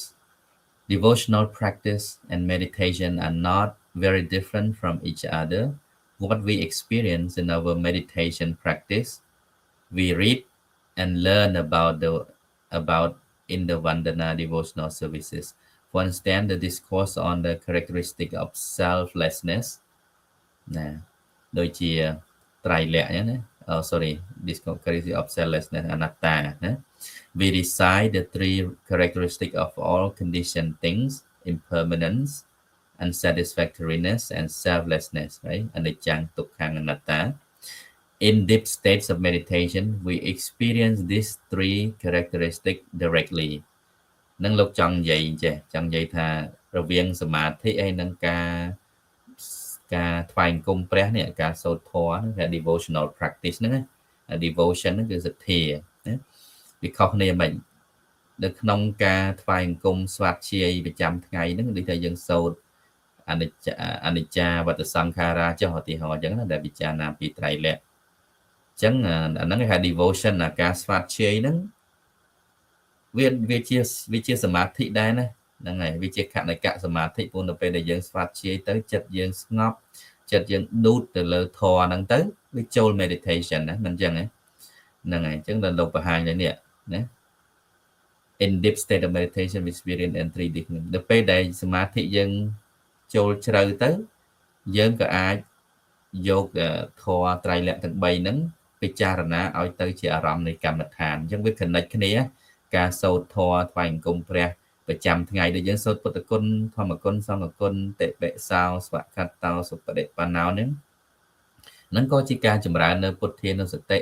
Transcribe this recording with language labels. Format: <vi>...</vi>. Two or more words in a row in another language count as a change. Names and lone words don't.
<en>Devotional practice and meditation are not very different from each other. What we experience in our meditation practice, we read and learn about in the Vandana devotional services. For instance, the discourse on the characteristic of selflessness.</en> <km>ដូចជាត្រៃលក្ខណ៍ណា</km> <en>sorry, discourse characteristic of selflessness</en> <km>អនត្តាណា</km> <en>We recite the three characteristics of all conditioned things: impermanence, unsatisfactoriness, and selflessness, right?</en> <pi>Anicca, dukkha, anatta.</pi> <en>In deep states of meditation, we experience these three characteristics directly.</en> <km>នឹងលោកចង់និយាយចេះចង់និយាយថារវាងសមាធិហើយនឹងការថ្វាយអង្គមព្រះនេះការសូត្រធម៌ហ្នឹងគេ</km> <en>devotional practice</en> <km>ហ្នឹងណា devotion ហ្នឹងគឺសទ្ធាណាវាខុសគ្នាមិននៅក្នុងការថ្វាយអង្គមស្វាធ្យាយប្រចាំថ្ងៃហ្នឹងដូចថាយើងសូត្រអនិច្ចាវត្តសង្ខារាចុះឧទាហរណ៍អញ្ចឹងណាដែលពិចារណាពីត្រៃលក្ខណ៍អញ្ចឹងអាហ្នឹងគេហៅ devotion ការស្វាធ្យាយហ្នឹង វាជាសមាធិដែរណាហ្នឹងហើយវាជាខណកសមាធិព្រោះនៅពេលដែលយើងស្វាធ្យាយទៅចិត្តយើងស្ងប់ចិត្តយើងដួតទៅលើធម៌ហ្នឹងទៅវាចូល meditation ណាមិនអញ្ចឹងហ្នឹងហើយអញ្ចឹងដល់លោកបង្ហាញលើនេះណា</km> <en>in deep state of meditation we experience in 3D</en> <km>ដល់ ពេលដែលសមាធិយើងចូលជ្រៅទៅយើងក៏អាចយកធម៌ត្រៃលក្ខណ៍ទាំង3ហ្នឹងពិចារណាឲ្យទៅជាអារម្មណ៍នៃកម្មដ្ឋានអញ្ចឹងវា connect គ្នាការសូត្រធម៌ថ្វាយអង្គមព្រះ ប្រចាំថ្ងៃដែលយើងសូត្រពុទ្ធគុណធម្មគុណសង្ឃគុណតិបិសោស្វកតោសុបដិបណ្ណោហ្នឹងក៏ជាការចម្រើននៅពុទ្ធានុសតិ</km>